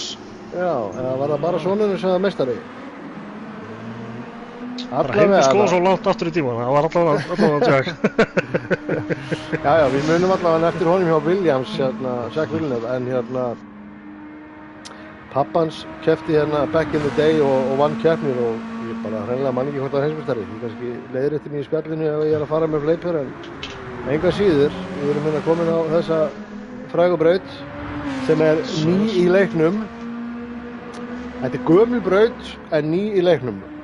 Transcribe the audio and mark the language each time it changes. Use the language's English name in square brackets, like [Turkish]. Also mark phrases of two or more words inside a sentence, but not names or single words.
[Icelandic] Já, eða var það bara sonurinn sem var meistari? Bara heimli sko svo langt aftur í tíman, það var allavega Jack. Já, við munum allavega eftir honum hjá Williams, Jacques Villeneuve, en pappans keppti [English] back in the day [Icelandic] og vann keppnir og ég bara hreinlega man ekki hvort það var heimsmeistari. Ég kannski leiðrétti mig í spjallinu ef ég er að fara með fleipur, en enga síður, við erum komin á þessa frægu braut sem er ný í leiknum. Þetta er gömul braut en ný í leiknum.